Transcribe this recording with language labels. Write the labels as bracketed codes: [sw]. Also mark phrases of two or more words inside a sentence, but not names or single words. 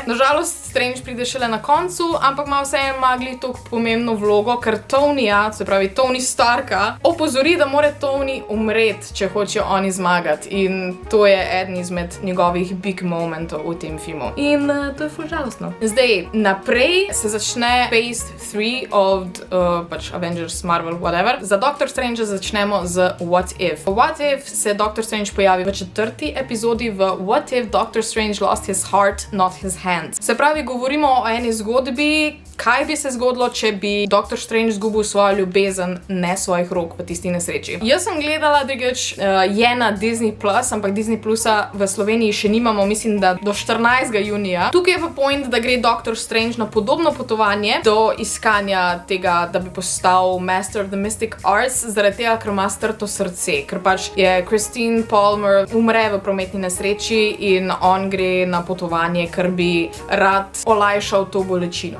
[sl] Nažalost, Strange pride šele na koncu, ampak ima vseeno magli toliko pomembno vlogo, ker Tonyja, se pravi Tony Starka, opozori, da mora Tony umreti, če hočejo oni zmagati. In to je eden izmed njegovih [en] big momentov [sl] v tem filmu. In to je ful žalostno. Zdaj, naprej se začne Phase 3 of pač Avengers, Marvel, whatever. Za Doctor Strange začnemo z What If. What If se Doctor Strange pojavi v 4. epizodi v What If Doctor Strange [en] lost his heart, not his hand. [sl] Se pravi, govorimo o eni zgodbi, kaj bi se zgodilo, če bi Doctor Strange zgubil svojo ljubezen, ne svojih rok v tisti nesreči. Jaz sem gledala, drugič, je na Disney+, ampak Disney Plusa v Sloveniji še nimamo, mislim, da do 14. junija. Tukaj je pa point, da gre Doctor Strange na podobno potovanje do iskanja tega, da bi postal Master of the Mystic Arts, zaradi tega, ker ima strto srce, ker pač je Christine Palmer umre v prometni nesreči in on gre na potovanje, ker bi rad olajšal to bolečino.